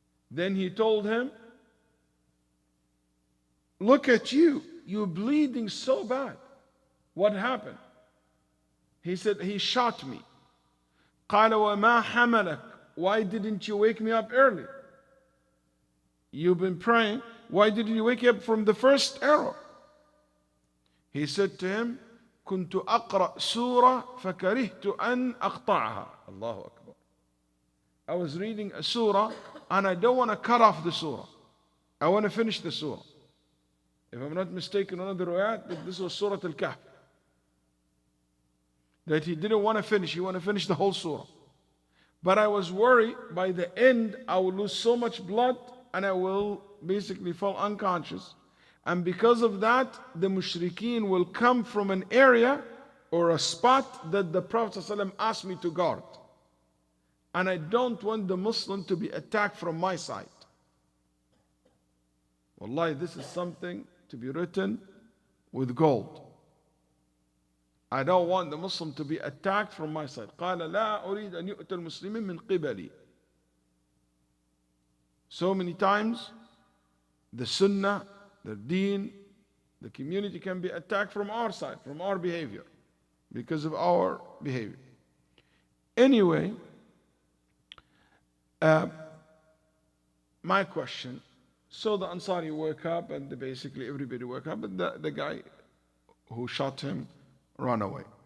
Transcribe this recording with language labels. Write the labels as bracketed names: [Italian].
[English] Then he told him, look at you, you're bleeding so bad. What happened? He said, he shot me. [Arabic] قال وما حملك? [English] Why didn't you wake me up early? You've been praying. Why didn't you wake up from the first arrow? He said to him, [Arabic] كنت أقرأ سورة فكرهت أن أقطعها. [English] Allahu Akbar. I was reading a surah and I don't want to cut off the surah. I want to finish the surah. If I'm not mistaken, one of the riwayat, that this was Surah Al-Kahf. That he didn't want to finish, he wanted to finish the whole surah. But I was worried by the end I will lose so much blood and I will basically fall unconscious. And because of that, the mushrikeen will come from an area or a spot that the Prophet ﷺ asked me to guard. And I don't want the Muslim to be attacked from my side. Wallahi, this is something to be written with gold. I don't want the Muslim to be attacked from my side. [Arabic] قال لا أريد أن يؤتى المسلمين من قبلي. [English] So many times, the Sunnah, the Deen, the community can be attacked from our side, from our behavior, because of our behavior. Anyway, my question, so the Ansari woke up and basically everybody woke up, but the guy who shot him ran away.